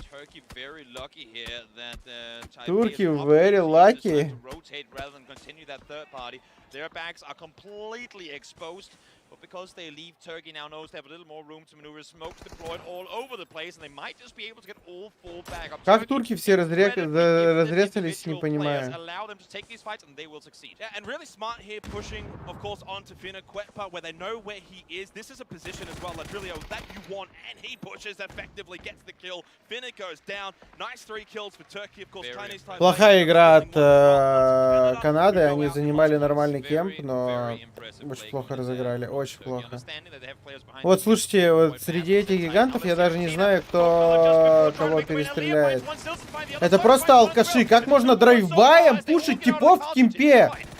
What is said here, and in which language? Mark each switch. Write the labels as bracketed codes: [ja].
[en] Turkey very lucky here that Turkey very lucky. To rotate rather than continue that third party. Their backs are completely exposed. But because they leave, Turkey now knows they have a little more room to maneuver. Smokes deployed all over the place, and they might just be able to get all 4 back up. [ru] Как турки все разрезались, не понимаю. [en] Allow them to take these fights, and they will succeed. Yeah, and really smart here, pushing, of course, onto Finna Quetpa, where they know where he is. This is a position as well, Ladrilio, that you want, and he pushes effectively, gets the kill. Finna goes down. Nice 3 kills for Turkey, of course. Chinese time. [ru] Плохая игра от Канады, они занимали нормальный кемп, но очень плохо разыграли. Очень плохо. Вот, слушайте, вот среди этих гигантов я даже не знаю, кто кого перестреляет. Это просто алкаши. Как можно драйвбаем пушить типов в кемпе?